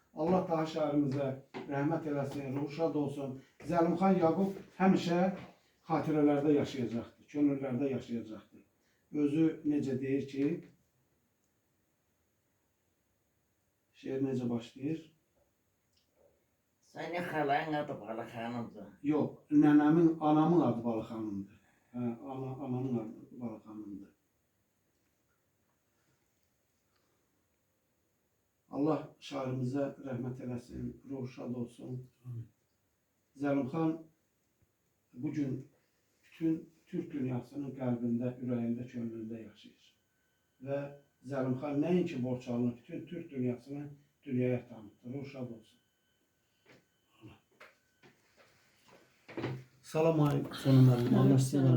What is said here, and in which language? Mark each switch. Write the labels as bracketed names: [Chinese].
[Azerbaijani] Allah daha şəhərimizə rəhmət eləsin, ruhu şad olsun. Zəlimxan Yaqub həmişə xatirələrdə yaşayacaqdır, könüllərdə yaşayacaqdır. Özü necə deyir ki, şeir necə başlayır? [Turkish] Senin halan adı Balık Hanım'dı. [Azerbaijani] Yox, nənəmin, anamın adı Balı xanımdır. Hə, anamın adı Balı xanımdır. Allah şairimizə rəhmət eləsin, ruhu şad olsun. Zəlimxan bugün bütün Türk dünyasının qəlbində, ürəyində, könlündə yaşayır. Və Zəlimxan nəinki Borçalını, bütün Türk dünyasını dünyaya tanıtır. Ruhu şad olsun. Salam aleyküm. Sonum müəllim. Allah sizə